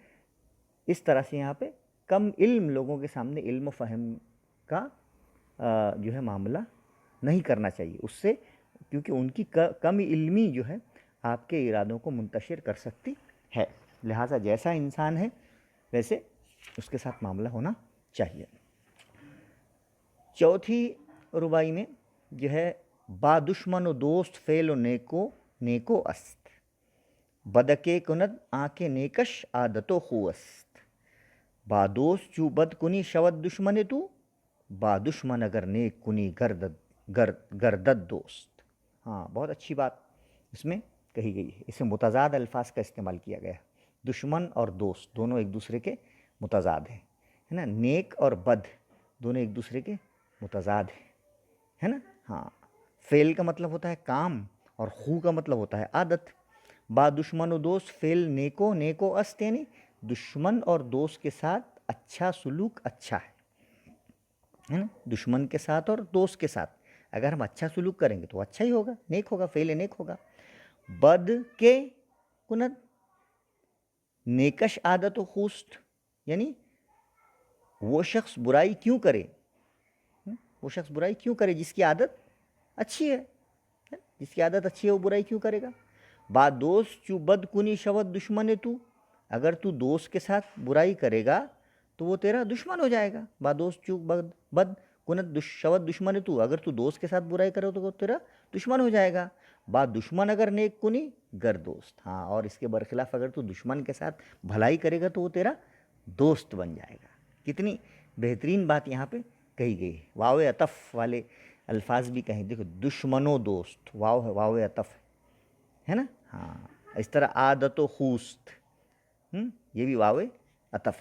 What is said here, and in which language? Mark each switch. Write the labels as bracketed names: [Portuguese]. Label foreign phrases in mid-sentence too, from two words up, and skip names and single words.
[Urdu] اس طرح سے یہاں پہ کم علم لوگوں کے سامنے علم و فہم کا جو ہے معاملہ نہیں کرنا چاہیے اس سے، کیونکہ ان کی کم علمی جو ہے آپ کے ارادوں کو منتشر کر سکتی ہے، لہٰذا جیسا انسان ہے ویسے اس کے ساتھ معاملہ ہونا چاہیے۔ چوتھی ربائی میں جو ہے [Persian] با دشمن و دوست فعل و نیکو است، بدکے کند آنکھ نیکش عادت و خو است، با دوست چو بد کنی شود دشمن تو، با دشمن اگر نیک کنی گردد دوست۔ [Urdu] ہاں، بہت اچھی بات اس میں کہی گئی ہے، اس میں متضاد الفاظ کا استعمال کیا گیا ہے۔ دشمن اور دوست دونوں ایک دوسرے کے متضاد ہیں، ہے نا۔ نیک اور بد دونوں ایک دوسرے کے متضاد ہیں، ہے نا۔ ہاں، فعل کا مطلب ہوتا ہے کام، اور خو کا مطلب ہوتا ہے عادت۔ [Persian] با دشمن و دوست فعل نیکو است، [Urdu] یعنی دشمن اور دوست کے ساتھ اچھا سلوک اچھا ہے نا۔ دشمن کے ساتھ اور دوست کے ساتھ اگر ہم اچھا سلوک کریں گے تو اچھا ہی ہوگا، نیک ہوگا، فعل نیک ہوگا۔ [Persian] بد کے کند نیکش عادت و خوست، [Urdu] یعنی وہ شخص برائی کیوں کرے، وہ شخص برائی کیوں کرے جس کی عادت اچھی ہے، جس کی عادت اچھی ہے وہ برائی کیوں کرے گا۔ [Persian] با دوست چو بد کنی شود دشمن تو، [Urdu] اگر تو دوست کے ساتھ برائی کرے گا تو وہ تیرا دشمن ہو جائے گا۔ [Persian] با دوست چو بد کنت شود دشمن تو، [Urdu] اگر تو دوست کے ساتھ برائی کرے تو وہ تیرا دشمن ہو جائے گا۔ [Persian] با دشمن اگر نیک کنی گر دوست، [Urdu] ہاں، اور اس کے برخلاف اگر تو دشمن کے ساتھ بھلائی کرے گا تو وہ تیرا دوست بن جائے گا۔ کتنی بہترین بات یہاں پہ کہی گئی ہے، واو عطف والے الفاظ بھی کہیں، دیکھو [Persian] دشمن و دوست، [Urdu] واو عطف ہے نا، ہاں۔ اس طرح [Persian] عادت و خوست، [Urdu] یہ بھی واو عطف ہے۔